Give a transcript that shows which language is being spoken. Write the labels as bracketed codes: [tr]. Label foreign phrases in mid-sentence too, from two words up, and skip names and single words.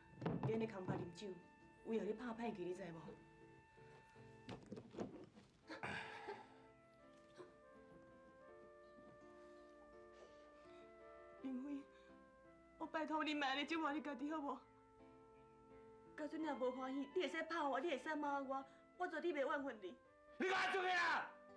[nan] 你安尼空白啉酒，为后你拍歹去，你知无？明辉，我拜托你，莫安尼折磨你家己好无？假使你若无欢喜，你会使拍我，你会使骂我，我绝对袂怨恨你。你赶出去啦！